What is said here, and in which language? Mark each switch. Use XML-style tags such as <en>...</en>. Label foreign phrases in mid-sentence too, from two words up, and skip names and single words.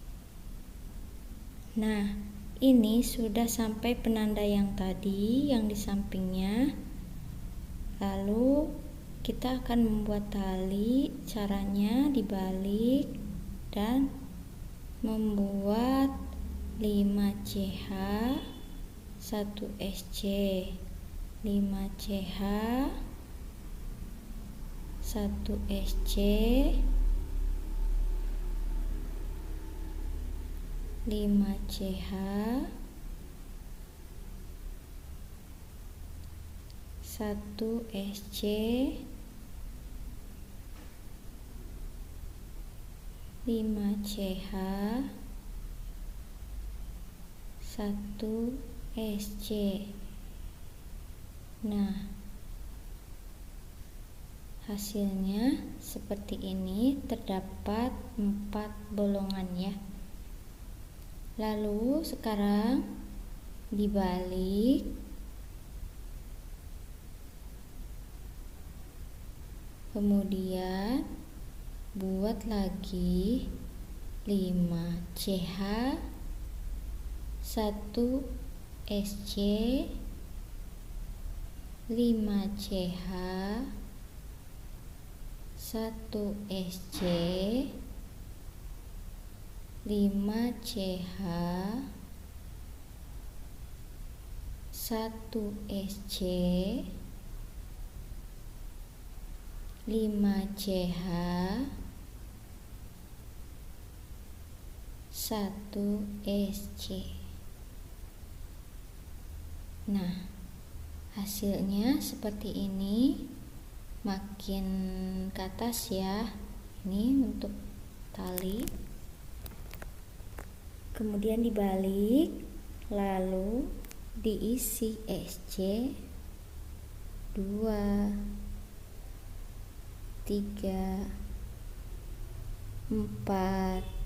<id>Nah, ini sudah sampai penanda yang tadi yang di sampingnya. Lalu kita akan membuat tali. Caranya dibalik dan membuat 5CH 1 SC, 5CH 1 SC, 5CH 1 SC, 5CH 1SC. Nah, hasilnya seperti ini, terdapat 4 bolongan ya. Lalu sekarang dibalik, kemudian buat lagi 5CH 1SC 5CH 1SC 5CH 1SC 5CH 1SC. Nah, hasilnya seperti ini, makin ke atas ya. Ini untuk tali, kemudian dibalik, lalu diisi SC 2 3 4.</id>